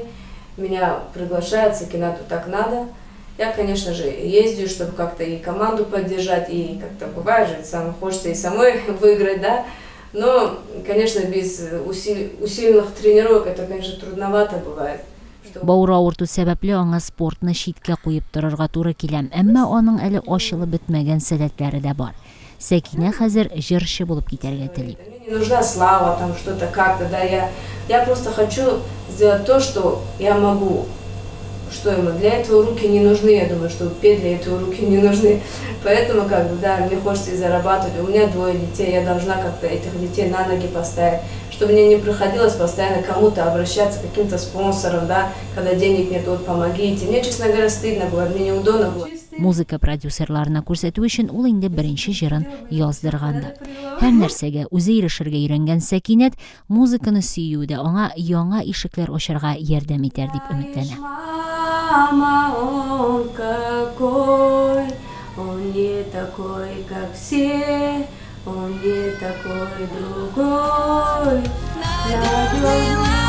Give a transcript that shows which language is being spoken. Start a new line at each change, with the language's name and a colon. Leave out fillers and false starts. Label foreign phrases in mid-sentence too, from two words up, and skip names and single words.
Russian: Меня приглашают, Сәкинәту так надо. Я, конечно же, ездию, чтобы как-то и команду поддержать, и как-то бывает же, самое хочется и самой выиграть, да. Но, конечно, без усиленных тренировок это, конечно, трудновато бывает.
Tatar: Бауыр авырту сәбәпле аңа спортны читкә куеп торырга туры килә, әмма аның әле ашылып бетмәгән сәләтләре дә бар. Сәкинә хәзер җырчы булып китәргә тели.
Russian: Мне не нужна слава, там что-то как-то, да, я просто хочу сделать то, что я могу. Что ему? Для этого руки не нужны, я думаю, что петь для этого руки не нужны. Поэтому, как бы, да, мне хочется и зарабатывать. У меня 2 детей, я должна как-то этих детей на ноги поставить, чтобы мне не приходилось постоянно кому-то обращаться, к каким-то спонсорам, да, когда денег нет, вот помогите. Мне, честно говоря, стыдно было, мне неудобно было.
Tatar: Музыка продюсерларына күрсәтү өчен ул инде беренче җырын яздырганда. Һәр нәрсәгә үзе ирешергә өйрәнгән Сәкинәт музыканы сөюдә аңа яңа ишекләр ачарга ярдәм итәр дип өметләнә.
Russian: Мама, он какой, он не такой, как все, он не такой другой.